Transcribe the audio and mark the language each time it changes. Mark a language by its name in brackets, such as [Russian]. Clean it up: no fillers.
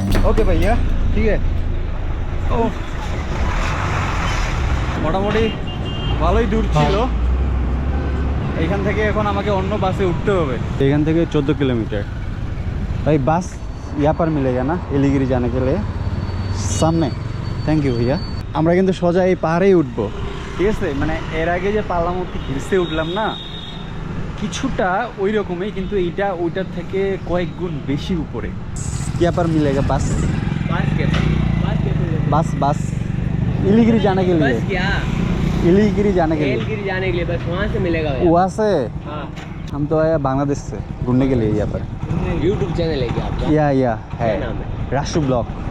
[Bangla] ওকে ভাইয়া, ঠিক আছে। ও মোটামুটি ভালোই দূর ছিল। এখান থেকে এখন আমাকে অন্য বাসে উঠতে হবে। एखान থেকে [Hindi] 14 किलोमीटर भाई बस यहाँ पर मिलेगा ना इलीगिरी जाने के लिए सामने। थैंक यू भैया। [Bangla] আমরা কিন্তু সোজা এই পাহাড়েই উঠবো। ঠিক আছে, মানে এর আগে যে পাল্লামতি হিলসে উঠলাম না, কিছুটা ওই রকমই, কিন্তু এইটা ওইটার থেকে কয়েক গুণ বেশি উপরে। [Hindi] यहाँ पर मिलेगा बस बस के बस बस इलीगिरी जाने के लिए बस क्या इलीगिरी जाने के लिए एलगिरी जाने के लिए बस वहाँ से मिलेगा भैया। वहाँ से हाँ हम तो आया बांग्लादेश से घूमने के लिए यहाँ पर। यूट्यूब चैनल है क्या आपका? या है क्या नाम है? राष्ट्र ब्लॉक